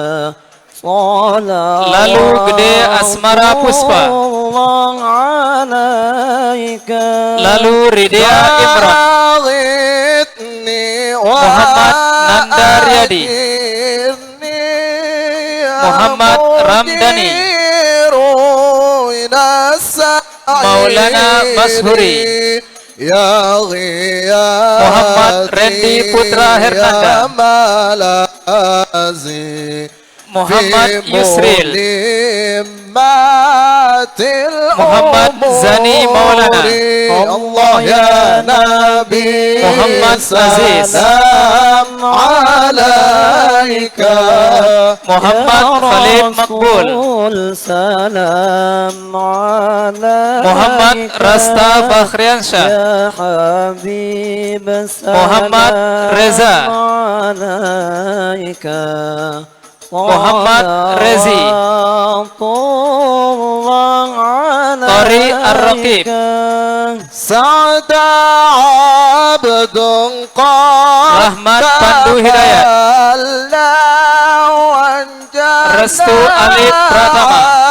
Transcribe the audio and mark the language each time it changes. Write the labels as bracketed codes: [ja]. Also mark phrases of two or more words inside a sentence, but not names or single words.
[id] lalu Gede Asmara Puspa, lalu Ridya Imran, Muhammad Nanda Riyadi, Muhammad Ramdhani, Maulana Mashuri, Muhammad Randy Putra Hernanda, Muhammad Yusril, Muhammad Zani Maulana, [ar] الله يا نبي [id] Muhammad Aziz, [ar] سلام عليك [id] Muhammad Khalid Makbul, [ar] سلام عليك [id] Muhammad Rasta Bakhriansyah, [ar] يا حبيب [id] Muhammad Reza, alaika Muhammad Rezi, Tori Ar-Raqib, [ar] سعد عبد [id] Rahmat Pandu Hidayat, Restu Alif Pratama,